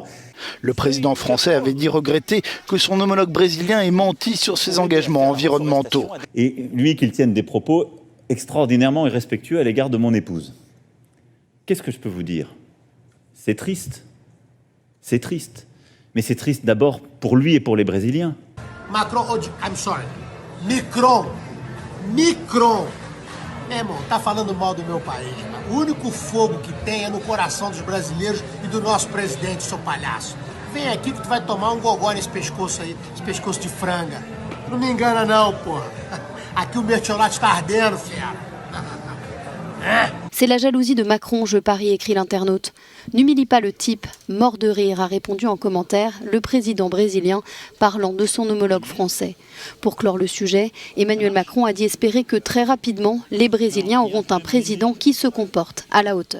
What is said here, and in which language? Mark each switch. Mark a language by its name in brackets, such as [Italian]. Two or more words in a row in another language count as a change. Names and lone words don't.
[French] Le président français avait dit regretter que son homologue brésilien ait menti sur ses engagements environnementaux. Et lui, qu'il tienne des propos extraordinairement irrespectueux à l'égard de mon épouse. Qu'est-ce que je peux vous dire? C'est triste. C'est triste. Mais c'est triste d'abord pour lui et pour les Brésiliens. Macron, [English] I'm sorry. Micron. [Portuguese] Meu irmão, tá falando mal do meu país. O único fogo que tem é no coração dos brasileiros e do nosso presidente, seu palhaço. Vem aqui que tu vai tomar gogó nesse pescoço aí, esse pescoço de franga. Não me engana não, porra. Aqui o mertiolate tá ardendo, fera. [French] C'est la jalousie de Macron, je parie, écrit l'internaute. N'humilie pas le type, mort de rire, a répondu en commentaire le président brésilien parlant de son homologue français. Pour clore le sujet, Emmanuel Macron a dit espérer que très rapidement, les Brésiliens auront un président qui se comporte à la hauteur.